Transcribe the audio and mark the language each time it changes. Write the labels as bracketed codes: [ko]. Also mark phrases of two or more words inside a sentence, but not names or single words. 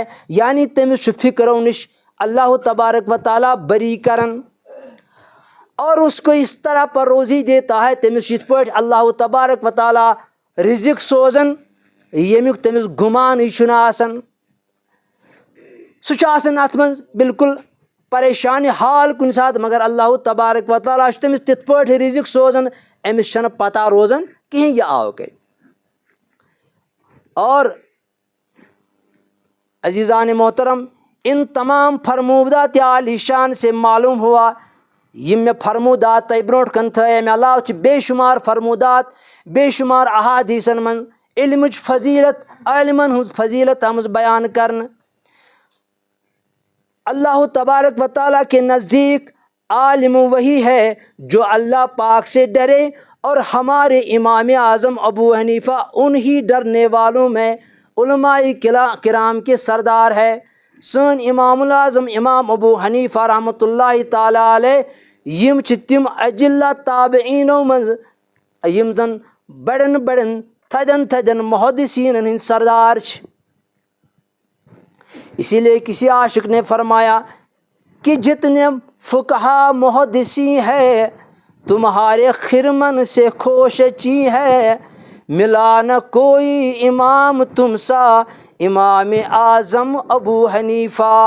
[ks] یعنی تٔمِس چھُ فکرو نش اللہ تبارک و تعالیٰ بری کرن [ur] اور اس کو اس طرح پر روزی دیتا ہے. [ks] تٔمِس چھُ یِتھ پٲٹھۍ اللہ تبارک و تعالیٰ رزق سوزان ییٚمیُک تٔمِس گُمانٕے چھُنہٕ آسان. سُہ چھُ آسان اَتھ منٛز بالکل پریشانہِ حال کُنہِ ساتہٕ، مگر اللہ تبارک و تعالیٰ چھُ تٔمِس تِتھ پٲٹھۍ رزق سوزان أمِس چھَنہٕ پتہ روزان کِہیٖنۍ یہِ آو کَتہِ. [ur] اور عزیزان محترم، ان تمام فرمودات عالی شان سے معلوم ہوا [ks] یم مےٚ فرمودات تۄہہِ برونٛٹھ کَنہِ تھٲے، اَمہِ علاوٕ چھِ بے شُمار فرمودات، بے شُمار احادیثن منٛز علمٕچ فضیلت، عالمن ہٕنٛز فضیلت آمٕژ بیان کرنہٕ. [ur] اللہ تبارک و تعالیٰ کے نزدیک عالم وہی ہے جو اللہ پاک سے ڈرے، اور ہمارے امام اعظم ابو حنیفہ انہی ڈرنے والوں میں علماء کرام کے سردار ہے. [ks] سون امام الاعظم امام ابو حنیفہ رحمۃ اللہ تعالیٰ علیہ یم چھِ تِم اجلہ تابعینو منٛز یم زن بڑٮ۪ن بڑٮ۪ن تھدٮ۪ن تھدٮ۪ن محدثینن ہٕنٛدۍ سردار چھِ. [ur] اسی لیے کسی عاشق نے فرمایا کہ جتنے فقہا محدثی ہے تمہارے خرمن سے خوشچی ہے، ملا نہ کوئی امام تم سا امام اعظم ابو حنیفہ.